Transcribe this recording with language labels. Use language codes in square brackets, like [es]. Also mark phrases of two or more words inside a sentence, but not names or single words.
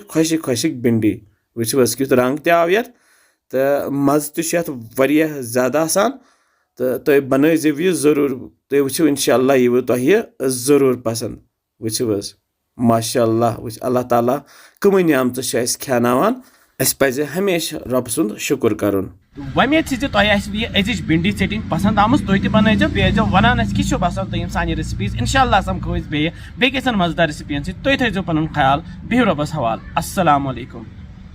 [ks] खुशक भिंडी वस कि रंग तव ये तो मज तह [hi] ज़्यादा आसान [ks] तो तुम बनजो यह जरूर तुम वो इंशाल्लाह यह तुह जरूर पसंद वस माशाअल्लाह अल्लाह ताला कम नियामत खेनावान अस पज़ हमेशा रब सुंद शुक्र करुन वमेद अजिज भिंडी सेटिंग पसंद आम तुम बनजो बे वनान कि बसान तुम सान रेसिपीज इंशाल्लाह समखो बे मजेदार रेसिपियन तुम थो पन ख्याल बिहु रबस हवाल [ar] السلام عليكم.